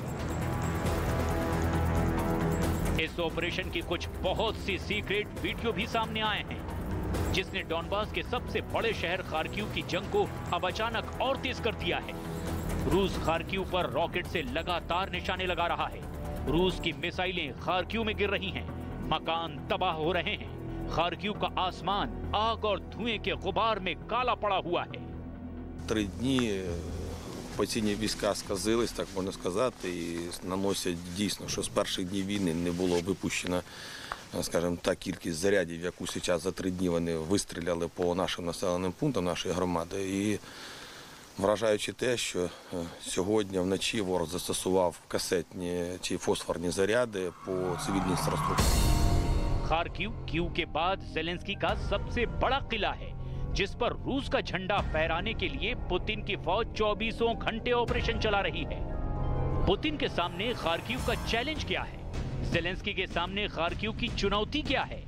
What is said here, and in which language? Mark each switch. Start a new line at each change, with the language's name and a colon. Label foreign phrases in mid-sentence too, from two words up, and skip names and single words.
Hindi: इस ऑपरेशन की कुछ बहुत सी
English: secret video
Hindi: भी सामने आए हैं, जिसने डॉनबास के सबसे बड़े शहर खार्किव की जंग को अब अचानक और तेज कर दिया है। रूस खार्किव पर रॉकेट से लगातार निशाने लगा रहा है। रूस की मिसाइलें खार्किव में गिर रही हैं, मकान तबाह हो रहे हैं। खार्किव का आसमान आग और धुएं के गुबार में काला पड़ा हुआ है।
Ukrainian: 3 дні окупаційні війська сказились, так можна сказати, і наносять дійсно, що з перших днів війни не було випущено, скажімо, та кількість зарядів, яку зараз за 3 дні вони вистріляли по нашим населеним пунктам нашої громади. І вражаючи те, що сьогодні вночі ворог застосував касетні чи фосфорні заряди по цивільній інфраструктурі.
Hindi: खार्किव कीव के बाद ज़ेलेंस्की का सबसे बड़ा किला है, जिस पर रूस का झंडा फहराने के लिए पुतिन की फौज 24 घंटे ऑपरेशन चला रही है। पुतिन के सामने खार्किव का चैलेंज क्या है? ज़ेलेंस्की के सामने खार्किव की चुनौती क्या है?